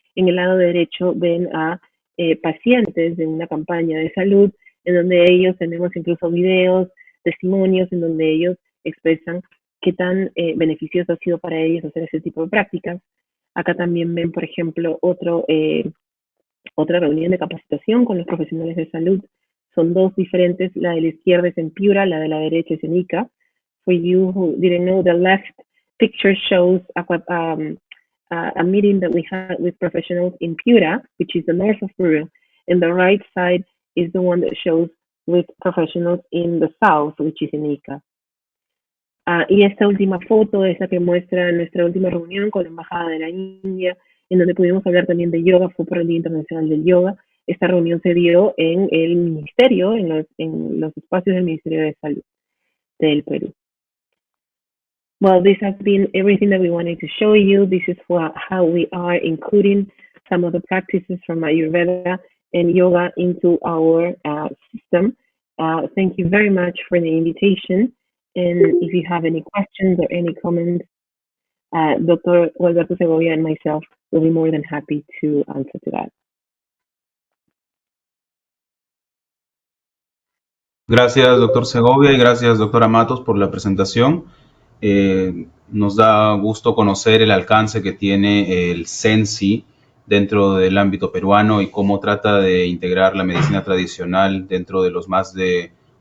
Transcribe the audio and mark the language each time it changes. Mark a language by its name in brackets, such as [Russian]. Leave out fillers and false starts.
[Spanish] En el lado derecho ven a pacientes de una campaña de salud en donde ellos tenemos incluso videos, testimonios en donde ellos expresan qué tan beneficioso ha sido para ellos hacer ese tipo de prácticas. Acá también ven, por ejemplo, otra reunión de capacitación con los profesionales de salud. Son dos diferentes, la de la izquierda es en Piura, la de la derecha es en Ica. [English] For you who didn't know, the left picture shows a meeting that we had with professionals in Piura, which is the north of Peru, and the right side is the one that shows with professionals in the south, which is in Ica. [Spanish] Y esta última foto es la que muestra nuestra última reunión con la Embajada de la India, en donde pudimos hablar también de yoga, fue por el Día Internacional del Yoga. Esta reunión se dio en el ministerio, en los espacios del Ministerio de Salud del Perú. [English] Well, this has been everything that we wanted to show you. This is how we are including some of the practices from Ayurveda and yoga into our system. Thank you very much for the invitation. And if you have any questions or any comments, Dr. Alberto Segovia and myself will be more than happy to answer to that. [Spanish] Gracias, doctor Segovia, y gracias, doctora Matos, por la presentación. Nos da gusto conocer el alcance que tiene el SENSI dentro del ámbito peruano y cómo trata de integrar la medicina tradicional dentro de los más de